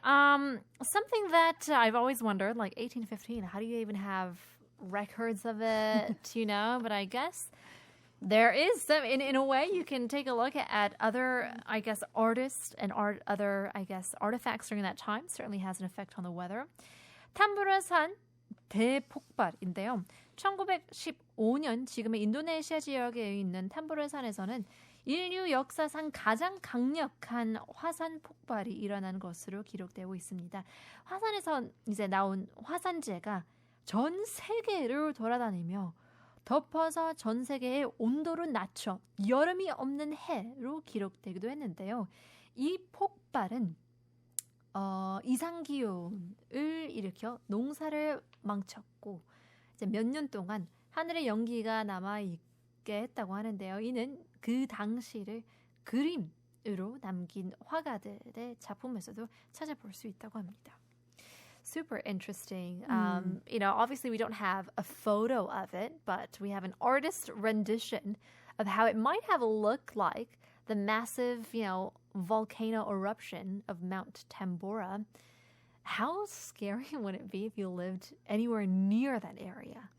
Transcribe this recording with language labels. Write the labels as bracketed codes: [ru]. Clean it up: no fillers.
[en] Something that I've always wondered, like 1815, how do you even have records of it, But I guess there is some, in a way, you can take a look at other, I guess, artists and other, I guess, artifacts during that time. Certainly has an effect on the weather. [ko] 탐보라산 대폭발인데요. 1915년 지금의 인도네시아 지역에 있는 탐보라산에서는 인류 역사상 가장 강력한 화산 폭발이 일어난 것으로 기록되고 있습니다. 화산에서 이제 나온 화산재가 전 세계를 돌아다니며 덮어서 전 세계의 온도를 낮춰 여름이 없는 해로 기록되기도 했는데요. 이 폭발은 이상기온을 일으켜 농사를 망쳤고 이제 몇 년 동안 하늘에 연기가 남아있게 했다고 하는데요. 이는 그 당시를 그림으로 남긴 화가들의 작품에서도 찾아볼 수 있다고 합니다. [en] Super interesting. Obviously we don't have a photo of it, but we have an artist rendition of how it might have looked like the massive, volcano eruption of Mount Tambora. How scary would it be if you lived anywhere near that area?